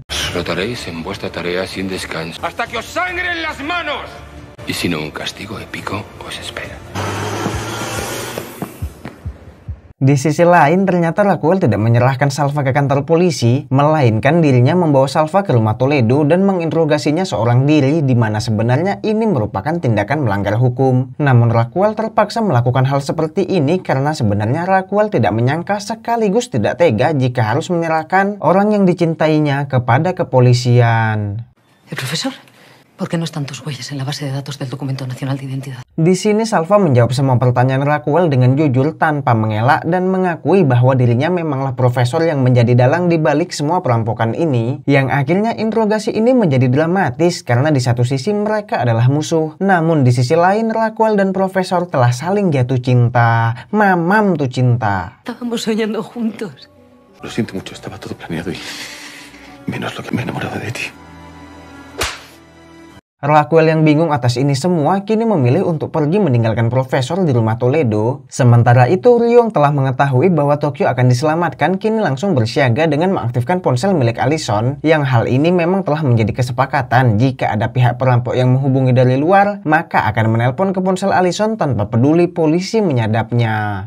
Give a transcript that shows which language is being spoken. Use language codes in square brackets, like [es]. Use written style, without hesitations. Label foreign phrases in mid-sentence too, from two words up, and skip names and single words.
[es] Explotaréis en vuestra tarea sin descanso ¡Hasta que os sangren las manos! y si no un castigo épico os espera. [id] Di sisi lain, ternyata Raquel tidak menyerahkan Salva ke kantor polisi, melainkan dirinya membawa Salva ke rumah Toledo dan menginterogasinya seorang diri, di mana sebenarnya ini merupakan tindakan melanggar hukum. Namun Raquel terpaksa melakukan hal seperti ini karena sebenarnya Raquel tidak menyangka sekaligus tidak tega jika harus menyerahkan orang yang dicintainya kepada kepolisian. [es] Profesor, ¿por qué no están tus huellas en la base de datos del Documento Nacional de Identidad? [id] Di sini Salva menjawab semua pertanyaan Raquel dengan jujur tanpa mengelak dan mengakui bahwa dirinya memanglah profesor yang menjadi dalang di balik semua perampokan ini, yang akhirnya interogasi ini menjadi dramatis karena di satu sisi mereka adalah musuh, namun di sisi lain Raquel dan profesor telah saling jatuh cinta. Mamam tuh cinta. [es] Estábamos soñando juntos. Lo siento mucho, estaba todo planeado y menos lo que me he enamorado de ti. [id] Raquel yang bingung atas ini semua kini memilih untuk pergi meninggalkan profesor di rumah Toledo. Sementara itu Rio yang telah mengetahui bahwa Tokyo akan diselamatkan kini langsung bersiaga dengan mengaktifkan ponsel milik Allison, yang hal ini memang telah menjadi kesepakatan jika ada pihak perampok yang menghubungi dari luar maka akan menelpon ke ponsel Allison tanpa peduli polisi menyadapnya.